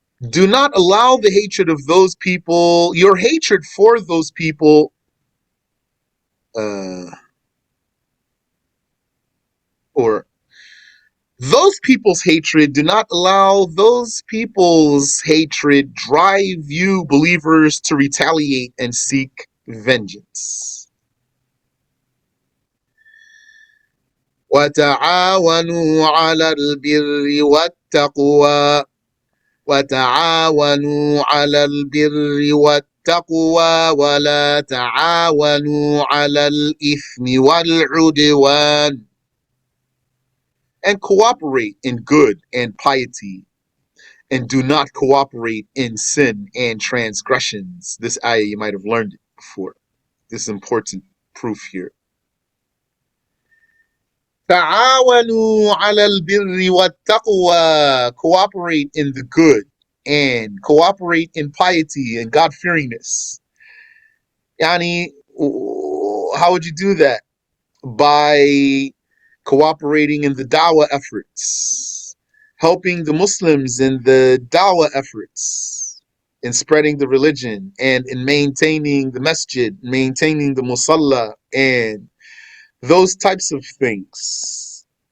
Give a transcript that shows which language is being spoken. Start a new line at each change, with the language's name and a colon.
English: Do not allow the hatred of those people, your hatred for those people, uh, or those people's hatred, do not allow those people's hatred drive you believers to retaliate and seek vengeance.
Arabic: وتعاونوا على البر والتقوى وتعاونوا على البر والتقوى ولا تعاونوا على الإثم والعدوان.
English: And cooperate in good and piety, and do not cooperate in sin and transgressions. This ayah, you might have learned it before. This is important proof here.
Arabic: تعاونوا على البر والتقوى.
English: Cooperate in the good and cooperate in piety and God-fearingness. Yani, how would you do that? By cooperating in the dawah efforts, helping the Muslims in the dawah efforts, in spreading the religion, and in maintaining the masjid, maintaining the musalla, and those types of things.